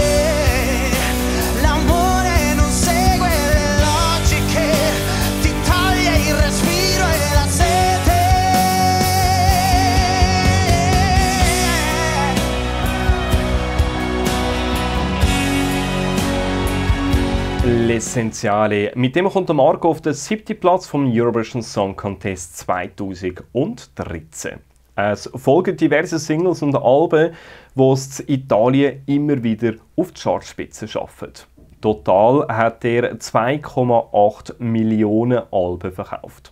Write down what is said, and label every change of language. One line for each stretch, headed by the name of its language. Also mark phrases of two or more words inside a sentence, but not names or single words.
Italian: L'amore non segue le logiche, ti toglie il respiro e la sete. L'Essenziale.
German: Mit dem kommt der Marco auf den 7. Platz vom Eurovision Song Contest 2013. Es folgen diverse Singles und Alben, die es in Italien immer wieder auf die Chartspitze schaffen. Total hat er 2,8 Millionen Alben verkauft.